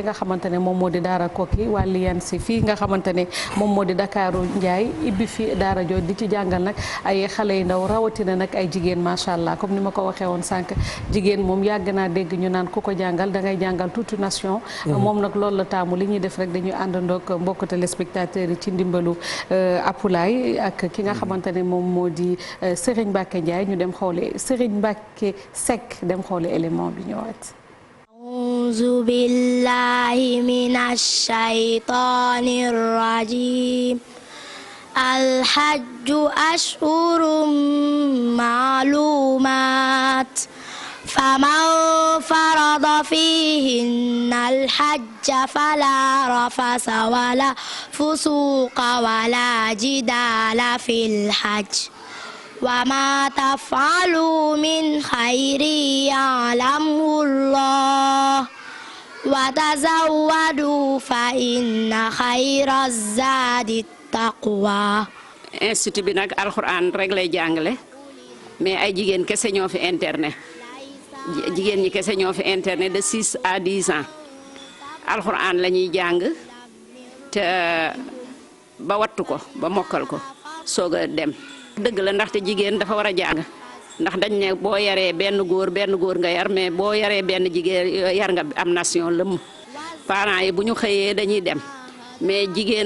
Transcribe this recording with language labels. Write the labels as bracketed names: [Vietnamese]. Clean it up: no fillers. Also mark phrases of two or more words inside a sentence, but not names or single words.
[Wolof] nga xamante ne moom moo di daara Koki wàlli yan si fii nga xamante ne moom moo di Dakaaru Njaay ibbi fi daara joo di ci jàngal nag ay xale yu ndaw rawatina nag ay jigéen [Arabic] ما شاء الله [Wolof] comme ni ma ko waxee woon sànq jigéen moom yàgg naa dégg ñu naan ku ko jàngal da ngay jàngal [French] toute nation [Wolof] moom nag loolu la taamu li ñuy def rek dañuy àndandoog mbokk téléspectateurs yi ci ndimbalu Apulaay ak ki nga xamante ne moom moo di Serigne Mbacke Ndiaye ñu dem xoole Serigne Mbacke Seck dem xoole élément bi ñëwaat [Arabic] أعوذ بالله من الشيطان الرجيم الحج أشهر معلومات فمن فرض فيهن الحج فلا رفث ولا فسوق ولا جدال في الحج وما تفعلوا من خير يعلمه الله وتزودوا فإن خير الزاد التقوى. [Wolof] institut bi nag alxuraan rek lay jàngale mais ay jigéen kese ñoo fi internet. jigéen ñi kese ñoo fi internet [French] de 6 à 10 ans [Wolof] alxuraan la ñuy jàng te ba wattu ko ba mokkal ko soog a dem dëgg la ndaxte jigéen dafa war a jàng ndax dañ ne boo yaree benn góor nga yar mais boo yaree benn jigéen yar nga am nation lëmm parents yi bu ñu xëyee dañuy dem mais jigéen